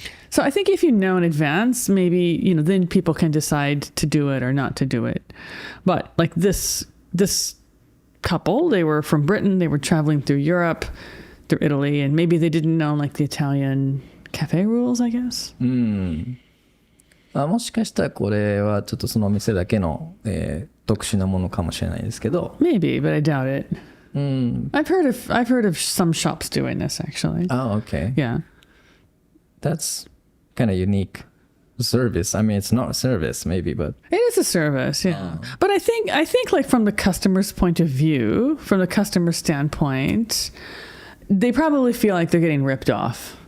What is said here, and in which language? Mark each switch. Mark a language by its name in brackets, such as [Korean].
[English] So I think if you know in advance, maybe then people can decide to do it or not to do it. But like this couple, they were from Britain, they were traveling through Europe, through Italy, and maybe they didn't know like the Italian cafe rules, I guess. [Japanese] もしかしたらこれはちょっとそのお店だけの、特殊なものかもしれないですけど。 [English] Maybe, but I doubt it. I've heard of some shops doing this actually. Oh, okay. Yeah. That's kind of unique service. I mean, it's not a service maybe, but it is a service, yeah. But I think like from the customer's point of view, from the customer standpoint, they probably feel like they're getting ripped off.